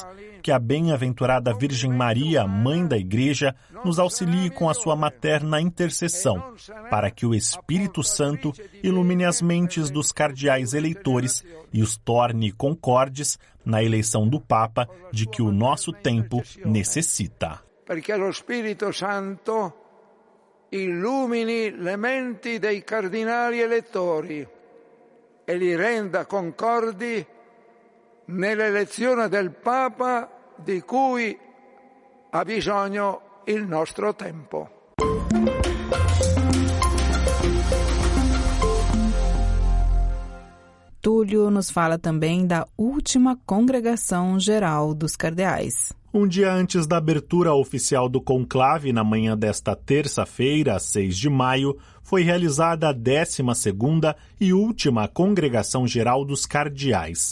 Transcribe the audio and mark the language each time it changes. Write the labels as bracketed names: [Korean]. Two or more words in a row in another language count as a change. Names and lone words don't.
[Portuguese] Que a bem-aventurada Virgem Maria, Mãe da Igreja, nos auxilie com a sua materna intercessão, para que o Espírito Santo ilumine as mentes dos cardeais eleitores e os torne concordes na eleição do Papa de que o nosso tempo necessita. [Italian] Perché lo Spirito Santo illumini le menti dei cardinali elettori e li renda concordi nell'elezione del Papa di cui ha bisogno il nostro tempo. [Portuguese] Túlio nos fala também da última congregação geral dos cardeais. Um dia antes da abertura oficial do conclave, na manhã desta terça-feira, 6 de maio, foi realizada a 12ª e última congregação geral dos cardeais.